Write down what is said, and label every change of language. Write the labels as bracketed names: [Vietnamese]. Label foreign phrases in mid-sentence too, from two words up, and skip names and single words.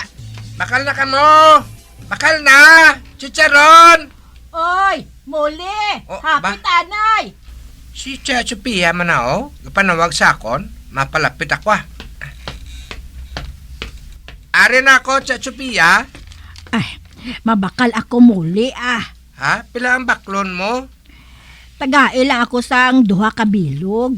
[Hiligaynon] Bakal na ka mo! Bakal na! Chicharon! Oy, muli! Oh, Hapit ba? anay! Si Tia Sophia man na oh. Panawag sa akon, mapalapit ako ah. Ari na ako, Tia Sophia. Ay, mabakal ako muli ah. Ha? Pila ang baklon mo? Tagae lang ako sang duha ka bilog.